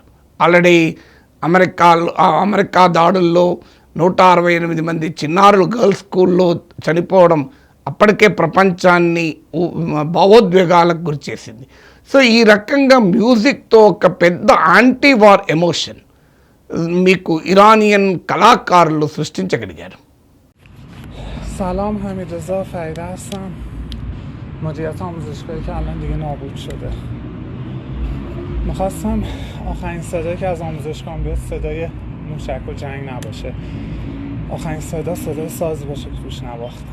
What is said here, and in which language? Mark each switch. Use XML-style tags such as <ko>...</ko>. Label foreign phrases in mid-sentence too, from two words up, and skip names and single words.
<te>ఆల్రెడీ అమెరికా దాడుల్లో 168 మంది చిన్నారులు గర్ల్స్ స్కూల్లో చనిపోవడం అప్పటికే ప్రపంచాన్ని భావోద్వేగాలకు గురి చేసింది. సో ఈ రకంగా మ్యూజిక్తో ఒక పెద్ద</te> <en>anti war emotion</en> <te>మీకు ఇరానియన్ కళాకారులు సృష్టించగలిగారు.</te> <fa>سلام حمیدرضا فریده هستم مدیریت آموزشگاهی که الان دیگه نابود شده. میخواستم آخرین صدایی که از آموزشگاه بیاد صدای موشک و جنگ نباشه، آخرین صدای سازی باشه که توش نواختم.</fa>